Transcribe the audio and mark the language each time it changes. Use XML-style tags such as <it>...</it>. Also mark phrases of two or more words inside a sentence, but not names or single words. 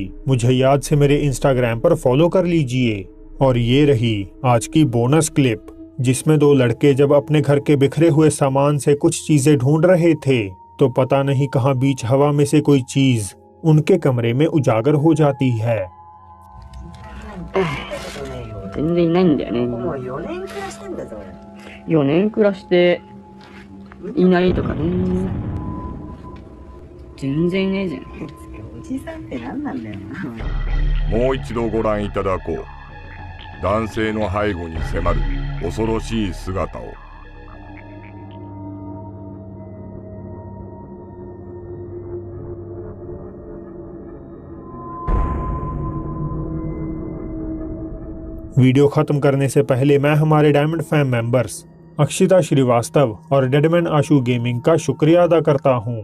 <hi>मुझे याद से मेरे इंस्टाग्राम पर फॉलो कर लीजिए। और ये रही आज की बोनस क्लिप, जिसमें दो लड़के जब अपने घर के बिखरे हुए सामान से कुछ चीजें ढूंढ रहे थे तो पता नहीं कहां बीच हवा में से कोई चीज उनके कमरे में उजागर हो जाती है।</hi> <ja>全然いないんだよね。もう4年暮らしてんだぞ俺。 4年暮らしていないとかね。全然いないじゃん。おじさんって何なんだよな。もう一度ご覧いただこう。男性の背後に迫る恐ろしい姿を。</ja> <hi>वीडियो खत्म करने से पहले मैं हमारे डायमंड फैम मेंबर्स अक्षिता श्रीवास्तव और डेडमैन आशु गेमिंग का शुक्रिया अदा करता हूं।</hi>